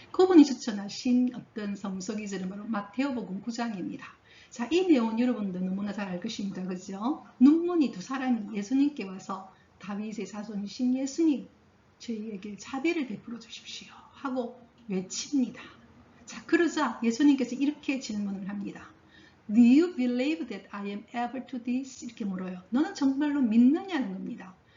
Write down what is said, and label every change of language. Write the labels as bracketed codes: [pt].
[ko] 그분이 추천하신 어떤 성서기절은 바로 마태오복음 9장입니다. 자, 이 내용은 여러분도 너무나 잘 알 것입니다. 그죠? 눈먼이 두 사람이 예수님께 와서 다윗의 자손이신 예수님, 저희에게 자비를 베풀어 주십시오 하고 외칩니다. 자, 그러자 예수님께서 이렇게 질문을 합니다. [en] Do you believe that I am able to this? [ko] 이렇게 물어요. 너는 정말로 믿느냐는 겁니다.